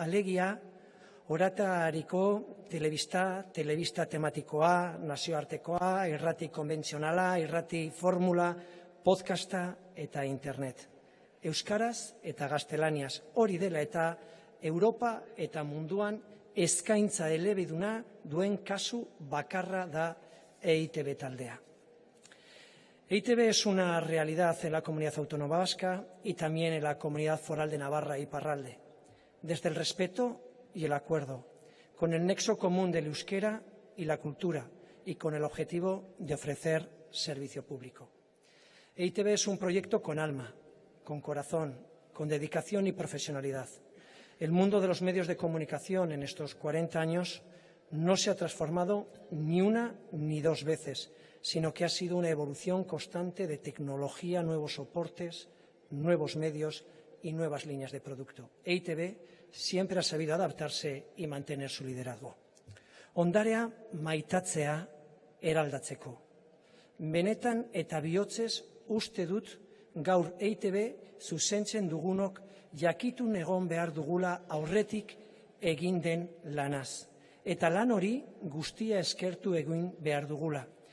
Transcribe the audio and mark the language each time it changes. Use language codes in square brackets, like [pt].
[eu] Alegia, oratariko telebista tematikoa, nazioartekoa, irrati konbentzionala, irrati formula, podcasta eta internet. Euskaraz eta gaztelaniaz. Hori dela eta Europa eta munduan eskaintza elebiduna duen kasu bakarra da EITB taldea. [es] EITB es una realidad en la comunidad autónoma vasca y también en la comunidad foral de Navarra y Iparralde, desde el respeto y el acuerdo, con el nexo común del euskera y la cultura y con el objetivo de ofrecer servicio público. EITB es un proyecto con alma, con corazón, con dedicación y profesionalidad. El mundo de los medios de comunicación en estos 40 años no se ha transformado ni una ni 2 veces, sino que ha sido una evolución constante de tecnología, nuevos soportes, nuevos medios y nuevas líneas de producto. EITB siempre ha sabido adaptarse y mantener su liderazgo. [eu] Ondarea maitatzea eraldatzeko. Benetan eta bihotzez uste dut gaur EITB zuzentzen dugunok jakitun egon behar dugula aurretik egin den lanaz. Eta lan hori guztia eskertu egin behar dugula.